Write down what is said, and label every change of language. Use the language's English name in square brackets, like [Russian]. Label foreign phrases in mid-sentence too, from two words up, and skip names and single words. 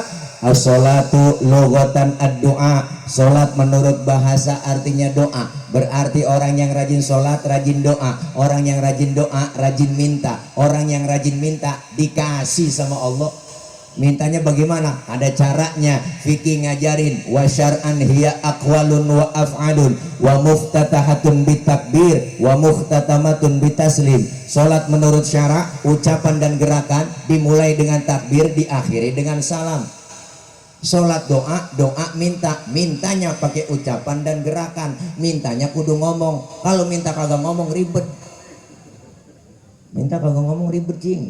[Arabic] الصلاة لغة الدعاء. [Indonesian] Sholat menurut bahasa artinya doa. Berarti orang yang rajin sholat rajin doa. Orang yang rajin doa rajin minta. Orang yang rajin minta dikasih sama Allah. Mintanya bagaimana? Ada caranya. Fikih ngajarin. [Arabic] وشرعا هي أقوال وأفعال مفتتحة بالتكبير ومختتمة بالتسليم. [Indonesian] Salat menurut syara, ucapan dan gerakan dimulai dengan takbir, diakhiri dengan salam. Salat doa, doa minta, mintanya pakai ucapan dan gerakan. Mintanya kudu ngomong. Kalau minta kagak ngomong ribet. Minta kagak ngomong ribet cing.